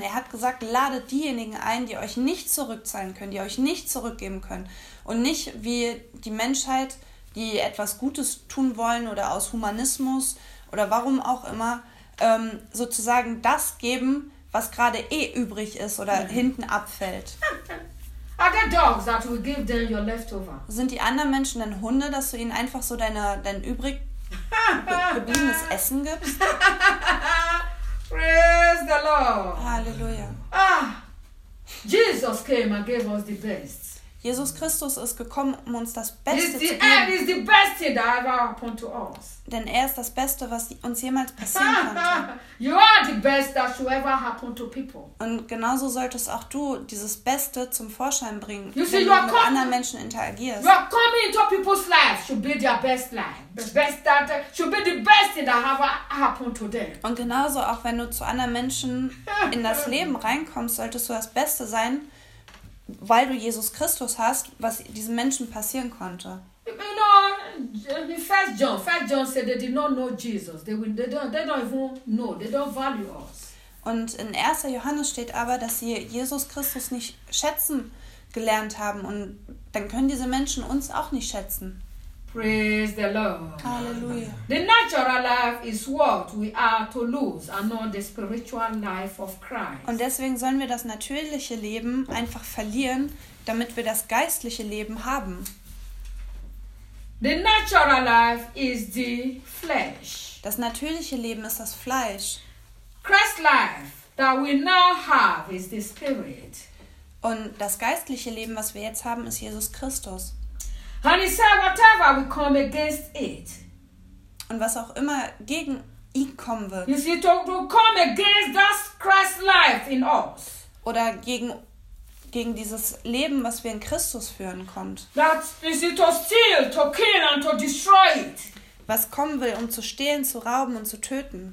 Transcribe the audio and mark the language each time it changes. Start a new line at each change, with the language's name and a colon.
German: Er hat gesagt, ladet diejenigen ein, die euch nicht zurückzahlen können, die euch nicht zurückgeben können. Und nicht wie die Menschheit, die etwas Gutes tun wollen oder aus Humanismus oder warum auch immer, sozusagen das geben, was gerade eh übrig ist oder hinten abfällt.
English: Are there dogs that will give them your leftover?
German: Sind die anderen Menschen denn Hunde, dass du ihnen einfach so dein übrig gebliebenes Essen gibst?
English: Praise the Lord.
German: Halleluja.
English: Ah, Jesus came and gave us the best.
German: Jesus Christus ist gekommen, um uns das Beste zu geben.
English: He is the best thing that ever happened to us.
German: Denn er ist das Beste, was uns jemals passieren konnte.
English: You are the best that should ever happen to people.
German: Und genauso solltest auch du dieses Beste zum Vorschein bringen, wenn du mit anderen Menschen interagierst.
English: You are coming into people's lives should be their best life. Should be the best thing that ever happened to them.
German: Und genauso auch, wenn du zu anderen Menschen in das Leben reinkommst, solltest du das Beste sein, weil du Jesus Christus hast, was diesen Menschen passieren konnte.
English: You know, First John said they did not know Jesus. They don't even know. They don't value us.
German: Und in 1. Johannes steht aber, dass sie Jesus Christus nicht schätzen gelernt haben. Und dann können diese Menschen uns auch nicht schätzen.
English: Praise the Lord.
German: Halleluja.
English: The natural life is what we are to lose and not the spiritual life of Christ.
German: Und deswegen sollen wir das natürliche Leben einfach verlieren, damit wir das geistliche Leben haben.
English: The natural life is the flesh.
German: Das natürliche Leben ist das Fleisch.
English: Christ's life that we now have is the spirit.
German: Und das geistliche Leben, was wir jetzt haben, ist Jesus Christus.
English: And he said, whatever will come against it.
German: Und was auch immer gegen ihn kommen wird.
English: You see, to come against that Christ's life in us.
German: Oder gegen dieses Leben, was wir in Christus führen, kommt.
English: That is to steal, to kill and to destroy it.
German: Was kommen will, um zu stehlen, zu rauben und zu töten.